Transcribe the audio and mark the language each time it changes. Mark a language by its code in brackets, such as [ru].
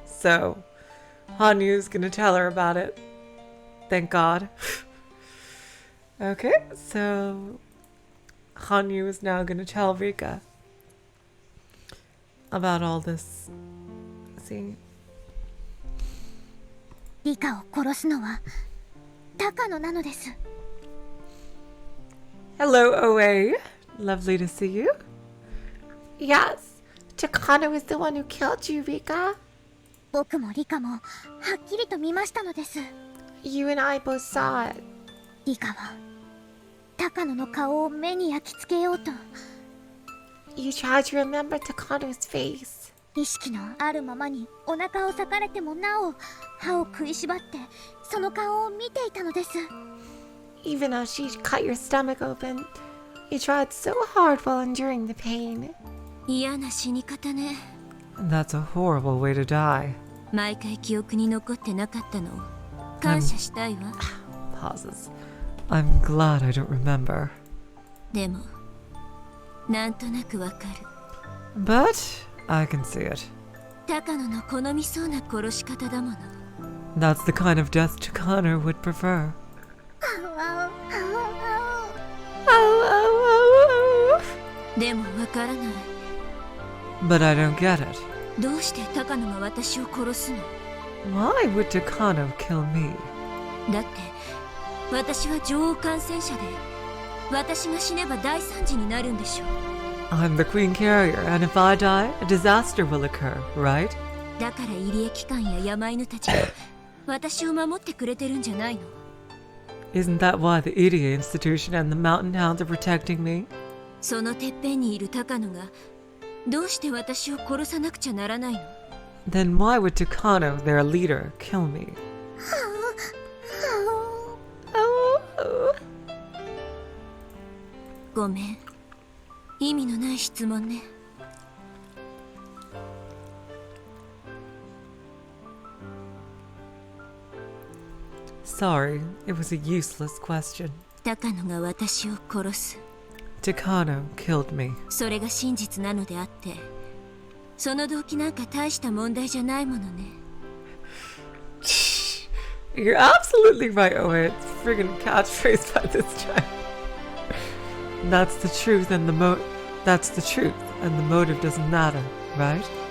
[en] So, Hanyu's gonna tell her about it. Thank God. Okay, so Hanyu is now going to tell Rika about all this. See? [ja] Rikaを殺すのは高野なのです。 [en] Hello, OA. Lovely to see you. Yes, Takano is the one who killed you, Rika. [ja] 僕もリカもはっきりと見ましたのです。 [en] You and I both saw it. [ja] リカは高野の顔を目に焼き付けようと [en] You tried to remember Takano's face. [ja] 意識のあるままにお腹を裂かれてもなお歯を食いしばってその顔を見ていたのです。 [en] Even as she cut your stomach open, you tried so hard while enduring the pain. [ja] 嫌な死に方ね。 [en] That's a horrible way to die. [ja] 毎回記憶に残ってなかったのを感謝したいわ。 [en] Pauses. I'm glad I don't remember. [ja] でもなんとなくわかる。 [en] But I can see it. [ja] 高野の好みそうな殺し方だもの。 [en] That's the kind of death Takano would prefer. Oh, [ja] でもわからない。 [en] But I don't get it. [ja] どうして高野が私を殺すの？ [en] Why would Takano kill me? [ja] だって私は女王感染者で私が死ねば大惨事になるんでしょう。 [en] I'm the queen carrier, and if I die, a disaster will occur, right? [ja] だから入江機関や山犬たちが私を守ってくれてるんじゃないの？ [en] Isn't that why the Irie Institution and the Mountain Hounds are protecting me? [ja] そのてっぺんにいる高野がどうして私を殺さなくちゃならないの？ [en] Then why would Takano, their leader, kill me? Oh. [ja] ごめん。意味のない質問ね。 [en] Sorry, it was a useless question. [ja] 高野が私を殺す。 [en] Takano killed me. [ja] それが真実なのであって、その動機なんか大した問題じゃないものね。 [en] You're absolutely right, Oe. It's friggin' catchphrase by this time. That's the truth, and That's the truth, and the motive doesn't matter, right?